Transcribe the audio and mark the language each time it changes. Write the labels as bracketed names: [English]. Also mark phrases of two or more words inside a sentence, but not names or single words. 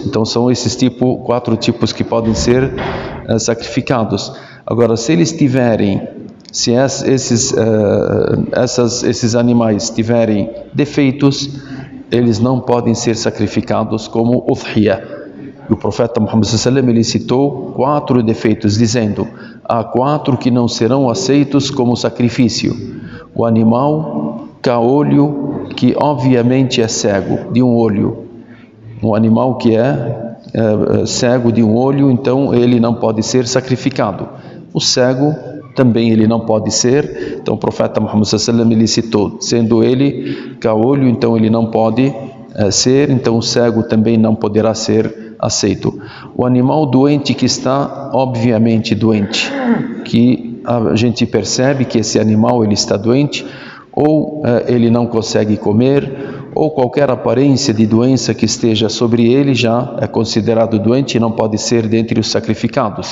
[Portuguese] Então são esses 4 tipos que podem ser sacrificados. Agora, se esses animais tiverem defeitos, eles não podem ser sacrificados como udhiyah. E o profeta Muhammad [Arabic] صلى الله عليه وسلم, [Portuguese] ele citou 4 defeitos, dizendo: há 4 que não serão aceitos como sacrifício. O animal caolho, que obviamente é cego de um olho. Um animal que é cego de um olho, então ele não pode ser sacrificado. O cego também ele não pode ser. Então o profeta Muhammad [Arabic] صلى الله عليه وسلم, [Portuguese] ele citou, sendo ele caolho, então ele não pode ser, então o cego também não poderá ser aceito. O animal doente que está obviamente doente, que a gente percebe que esse animal ele está doente, ou ele não consegue comer, ou qualquer aparência de doença que esteja sobre ele já é considerado doente e não pode ser dentre os sacrificados.